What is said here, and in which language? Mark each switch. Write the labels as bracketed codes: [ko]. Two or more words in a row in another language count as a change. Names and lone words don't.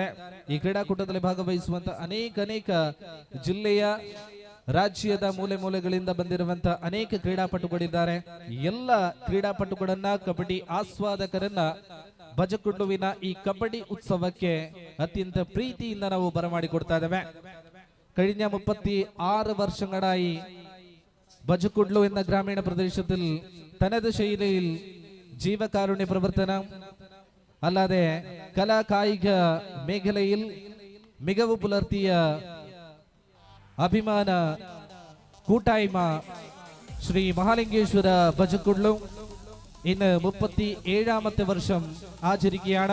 [kn] ಈ ಕ್ರೀಡಾಕೂಟದಲ್ಲಿ ಭಾಗವಹಿಸುವಂತ ಅನೇಕ ಜಿಲ್ಲೆಯ, ರಾಜ್ಯದ ಮೂಲೆ ಮೂಲೆಗಳಿಂದ ಬಂದಿರುವಂತಹ ಅನೇಕ ಕ್ರೀಡಾಪಟುಗಳಿದ್ದಾರೆ. ಎಲ್ಲ ಕ್ರೀಡಾಪಟುಗಳನ್ನ, ಕಬಡ್ಡಿ ಆಸ್ವಾದಕರನ್ನ ಬಜಕುಡ್ಲುವಿನ ಈ ಕಬಡ್ಡಿ ಉತ್ಸವಕ್ಕೆ ಅತ್ಯಂತ ಪ್ರೀತಿಯಿಂದ ನಾವು ಬರಮಾಡಿಕೊಡ್ತಾ ಇದ್ದೇವೆ. [ml] കഴിഞ്ഞ 36 വർഷങ്ങളായി ബജക്കുഡ്ലു എന്ന ഗ്രാമീണ പ്രദേശത്തിൽ തനത് ശൈലിയിൽ ജീവകാരുണ്യ പ്രവർത്തനം, അല്ലാതെ കലാ കായിക മേഖലയിൽ മികവ് പുലർത്തിയ അഭിമാന കൂട്ടായ്മ ശ്രീ മഹാലിംഗേശ്വര ബജക്കുള്ളു ഇന്ന് 37ാമത്തെ വർഷം ആചരിക്കുകയാണ്.